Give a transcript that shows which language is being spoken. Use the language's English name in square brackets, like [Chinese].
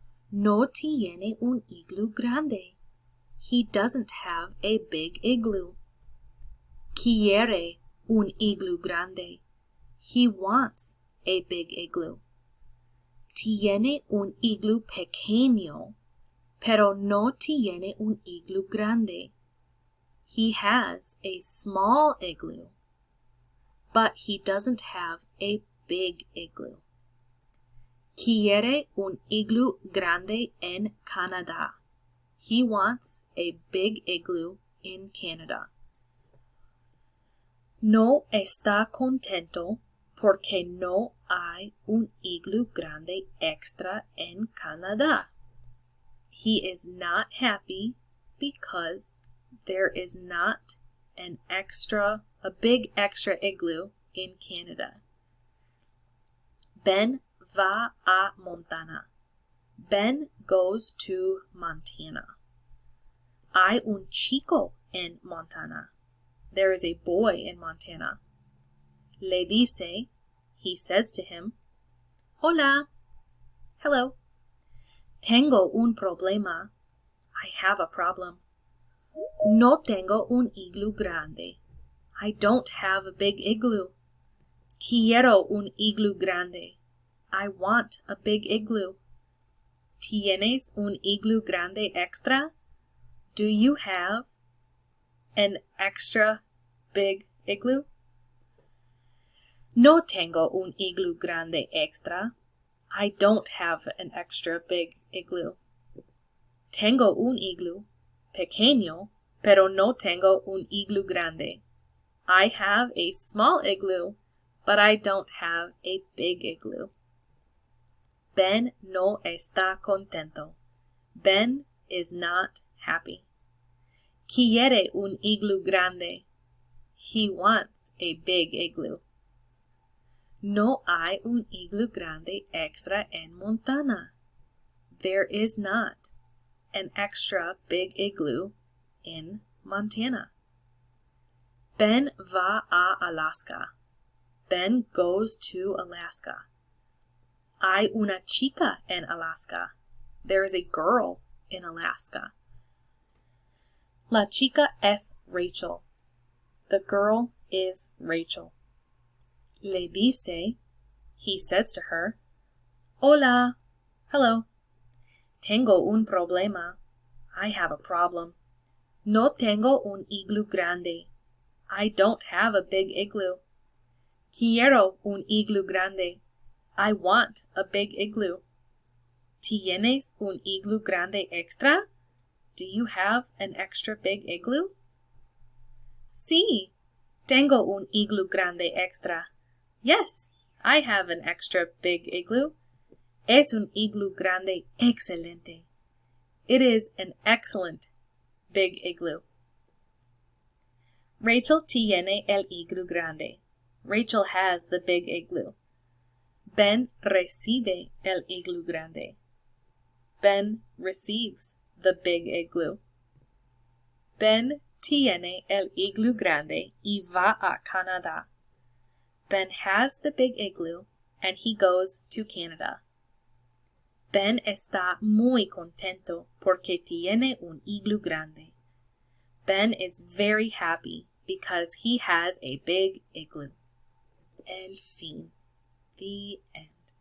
[Spanish] No tiene un igloo grande. [English] He doesn't have a big igloo. [Spanish] Quiere un igloo grande. [English] He wants a big igloo. [Spanish] Tiene un igloo pequeño, pero no tiene un igloo grande. [English] He has a small igloo, but he doesn't have a big igloo. [Spanish] Quiere un igloo grande en Canadá. [English] He wants a big igloo in Canada. [Spanish] No está contento porque no hay un igloo grande extra en Canadá. [English] He is not happy because there is not a big extra igloo in Canada. [Spanish] Ben va a Montana. [English] Ben goes to Montana. [Spanish] Hay un chico en Montana. [English] There is a boy in Montana. [Spanish] Le dice, [English] he says to him, [Spanish] Hola, [English] hello. [Spanish] Tengo un problema. [English] I have a problem. [Spanish] No tengo un igloo grande. [English] I don't have a big igloo. [Spanish] Quiero un igloo grande. [English] I want a big igloo. [Spanish] ¿Tienes un igloo grande extra? [English] Do you have an extra big igloo? [Spanish] No tengo un igloo grande extra. [English] I don't have an extra big igloo. [Spanish] Tengo un igloo pequeño, pero no tengo un igloo grande. [English] I have a small igloo, but I don't have a big igloo. [Spanish] Ben no está contento. [English] Ben is not happy. [Spanish] Quiere un igloo grande. [English] He wants a big igloo. [Spanish] No hay un igloo grande extra en Montana. [English] There is not an extra big igloo in Montana. [Spanish] Ben va a Alaska. [English] Ben goes to Alaska. [Spanish] Hay una chica en Alaska. [English] There is a girl in Alaska. [Spanish] La chica es Rachel. [English] The girl is Rachel. [Spanish] Le dice, [English] he says to her, [Spanish] Hola, [English] hello. [Spanish] Tengo un problema. [English] I have a problem. [Spanish] No tengo un igloo grande. [English] I don't have a big igloo. [Spanish] Quiero un igloo grande. [English] I want a big igloo. [Spanish] ¿Tienes un igloo grande extra? [English] Do you have an extra big igloo? [Spanish] Sí, tengo un igloo grande extra. [English] Yes, I have an extra big igloo. [Spanish] Es un igloo grande excelente. [English] It is an excellent big igloo. [Spanish] Rachel tiene el igloo grande. [English] Rachel has the big igloo. [Spanish] Ben recibe el igloo grande. [English] Ben receives the big igloo. [Spanish] Ben tiene el igloo grande y va a Canadá. [English] Ben has the big igloo and he goes to Canada. [Spanish] Ben está muy contento porque tiene un igloo grande. [English] Ben is very happy because he has a big igloo. [Spanish] El fin. [English] The end.